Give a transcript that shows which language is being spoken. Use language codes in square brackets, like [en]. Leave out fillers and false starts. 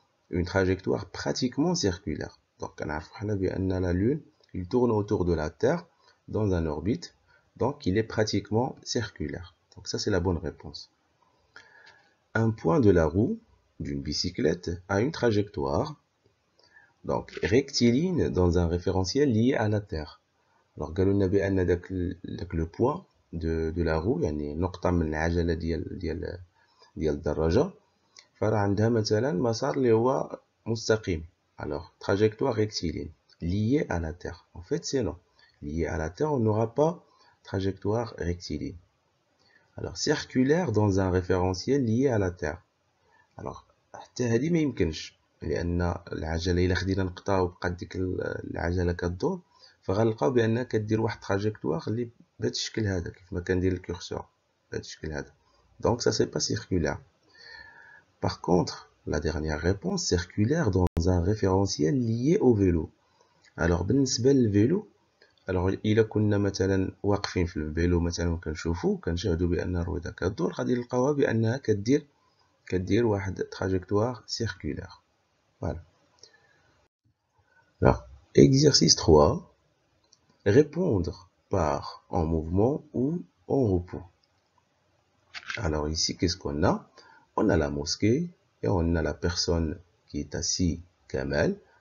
[fr] Une trajectoire pratiquement circulaire. Donc on a la Lune, il tourne autour de la Terre dans un orbite, donc il est pratiquement circulaire. Donc ça c'est la bonne réponse. un point de la roue d'une bicyclette a une trajectoire donc rectiligne dans un référentiel lié à la Terre. [ar] Alors قالوا لنا بأن داك لو بوان [fr] de la roue [ar] يعني نقطة من العجلة ديال الدراجة فراه عندها مثلا مسار اللي هو مستقيم. [fr] Alors trajectoire rectiligne liée à la Terre. En fait c'est non. Liée à la Terre on n'aura pas trajectoire rectiligne. Alors circulaire dans un référentiel lié à la Terre. [ar] Alors حتى هذه ما يمكنش لان العجله الا خدينا نقطه وبقات ديك العجله كدور فغنلقاو بانها كدير واحد تراجيكتوار اللي بهذا الشكل هذا كيف ما كندير الكورسور بهذا الشكل هذا. [fr] Donc ça c'est pas circulaire. Par contre la dernière réponse circulaire dans un référentiel lié au vélo. [ar] Alors بالنسبه للفيلو alors الا كنا مثلا واقفين في الفيلو مثلا وكنشوفوا كنشاهدوا بان الرويده كدور غادي نلقاوها بانها كدير واحد [fr] trajectoire circulaire. Voilà. Alors, exercice 3, répondre par en mouvement ou en repos. Alors ici, qu'est-ce qu'on a? On a la mosquée et on a la personne qui est assise, Kamel.